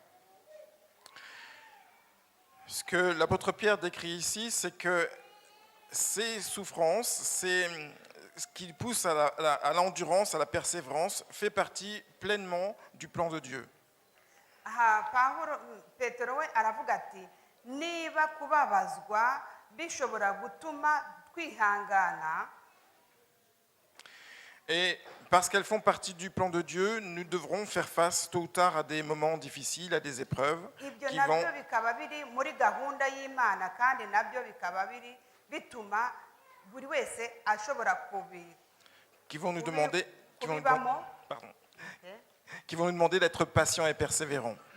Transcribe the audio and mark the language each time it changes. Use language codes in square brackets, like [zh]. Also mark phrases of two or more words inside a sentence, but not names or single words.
[fr] Ce que l'apôtre Pierre décrit ici, c'est que ces souffrances, c'est ce qui pousse à l'endurance, à la persévérance, fait partie pleinement du plan de Dieu. [rw] Petero we aravuga ati niba kubabazwa bishobora gutuma twihangana. [fr] Et parce qu'elles font partie du plan de Dieu, nous devrons faire face tôt ou tard à des moments difficiles, à des épreuves qui vont nous demander, qui vont nous demander d'être patients et persévérants.